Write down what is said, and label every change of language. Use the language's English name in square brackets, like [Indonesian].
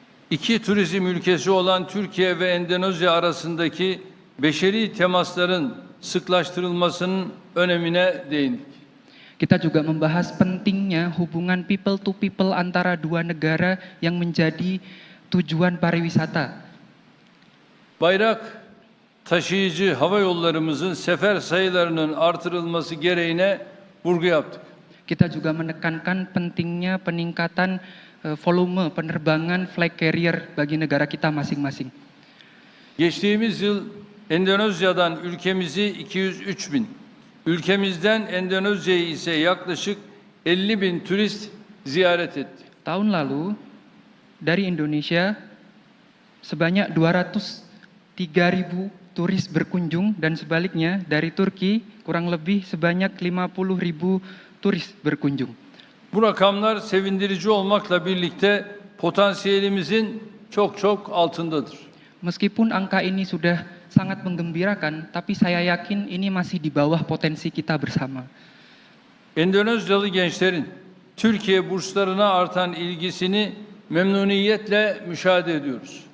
[Turkish] İki turizm ülkesi olan Türkiye ve Endonezya arasındaki beşeri temasların sıklaştırılmasının önemine değindik. [Indonesian] Kita juga membahas pentingnya hubungan [English] people to people [Indonesian] antara dua negara yang menjadi tujuan pariwisata. [Turkish] Bayrak taşıyıcı hava yollarımızın sefer sayılarının artırılması gereğine vurgu yaptık. [Indonesian] Kita juga menekankan pentingnya peningkatan volume penerbangan flag carrier bagi negara kita masing-masing. [Turkish] Geçtiğimiz yıl Endonezya'dan ülkemizi 203 bin, ülkemizden Endonezya'yı ise yaklaşık 50 bin turist ziyaret etti. [Indonesian] Tahun lalu dari Indonesia sebanyak 203.000 turis berkunjung dan sebaliknya dari Turki kurang lebih sebanyak 50.000 turis berkunjung. [Turkish] Bu rakamlar sevindirici olmakla birlikte potansiyelimizin çok altındadır. [Indonesian] Meskipun angka ini sudah sangat menggembirakan, tapi saya yakin ini masih di bawah potensi kita bersama. [Turkish] Endonezyalı gençlerin Türkiye burslarına artan ilgisini memnuniyetle müşahede ediyoruz.